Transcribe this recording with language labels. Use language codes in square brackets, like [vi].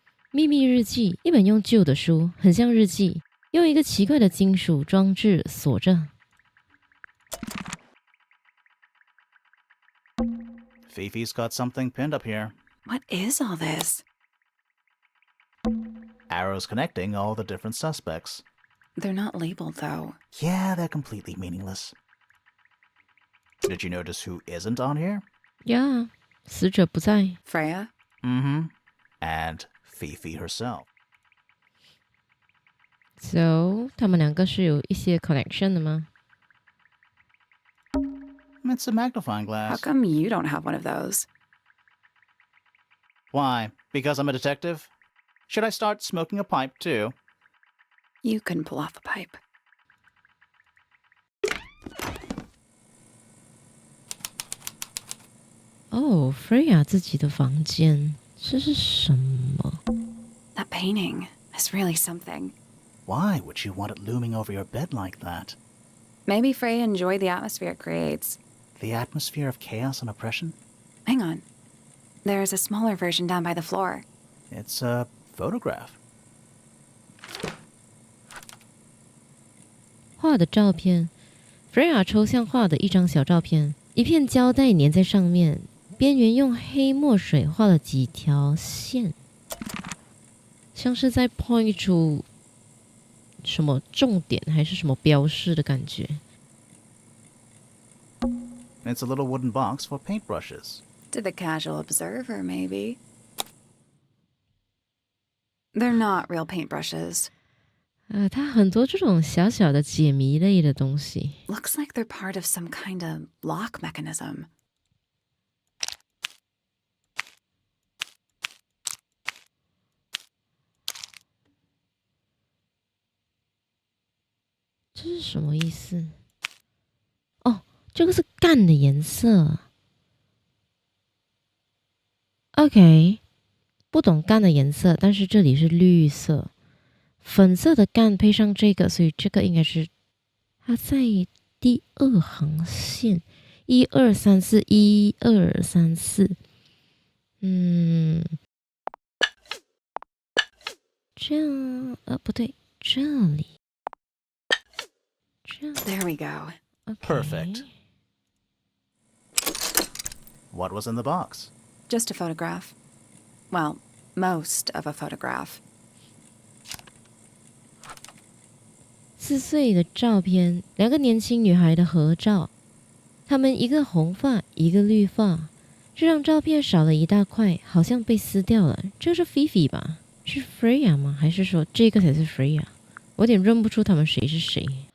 [zh] 秘密日记，一本用旧的书，很像日记，用一个奇怪的金属装置锁着。 [en] Fifi's got something pinned up here. What is all this? Arrows connecting all the different suspects. They're not labeled, though. Yeah, they're completely meaningless. Did you notice who isn't on here? [zh] Yeah, 死者不在。 [en] Freya? Mm-hmm. And Fifi herself. [zh] So, 他们两个是有一些 connection 的吗？ [en] It's a magnifying How glass. come you don't have one of those? Why? Because I'm a detective? Should I start smoking a pipe too? You couldn't pull off a pipe. [zh] Oh, Freya 自己的房间，这是什么？ [en] That painting is really something. Why would you want it looming over your bed like that? Maybe Freya enjoyed the atmosphere it creates. The atmosphere of chaos and oppression? Hang on. There's a smaller version down by the floor. It's a photograph. [zh] 画的照片 ，Freya 抽象画的一张小照片，一片胶带粘在上面，边缘用黑墨水画了几条线，像是在 point 出什么重点还是什么标示的感觉。 [en] It's a little wooden box for paintbrushes. To the casual observer, maybe. They're not real paintbrushes. [zh] 它很多这种小小的解谜类的东西。 [en] Looks like they're part of some kind of lock mechanism. [zh] 这是什么意思？哦，这个是干的颜色。 OK， 不懂干的颜色，但是这里是绿色。粉色的干配上这个，所以这个应该是它在第二行线，1、2、3、4， 1、2、3、4。这样不对，这里，这样。 [en] There we go. Okay. Perfect. What was in the box? Just a photograph. Well, most of a photograph. [zh] 4岁的照片，两个年轻女孩的合照，她们一个红发，一个绿发。这张照片少了一大块，好像被撕掉了。这是 Fifi 吧？是 Freya 吗？还是说这个才是 Freya？ 我有点认不出他们谁是谁。